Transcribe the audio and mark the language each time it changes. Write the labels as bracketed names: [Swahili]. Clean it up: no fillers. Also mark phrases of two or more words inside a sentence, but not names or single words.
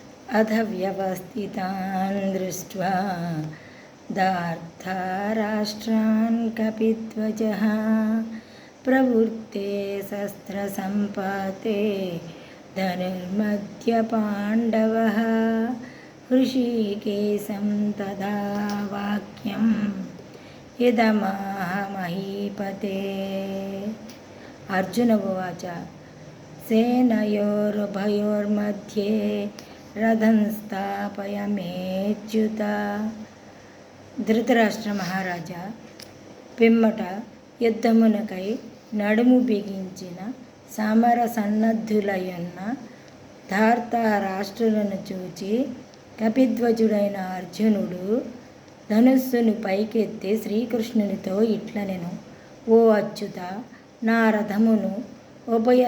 [Sanskrit] अथ व्यवस्थितान् दृष्ट्वा दार्धाराष्ट्रान् कपिध्वजः प्रवृत्ते शस्त्रसम्पाते धनुर्मध्ये पाण्डवः हृषीकेशं तदा वाक्यं इदमाह महीपते। अर्जुन उवाच सेनयोरुभयोर्मध्ये रथं स्थापयाम्यच्युत। [Telugu] ధృతరాష్ట్ర మహారాజా, పిమ్మట యుద్ధమునకై నడుము బిగించిన సమర సన్నద్ధులయున్న ధార్తరాష్ట్రులను చూచి కపిధ్వజుడైన అర్జునుడు ధనుస్సును పైకెత్తి శ్రీకృష్ణునితో ఇట్లనెను: ఓ అచ్యుత, నా రథమును ఉభయ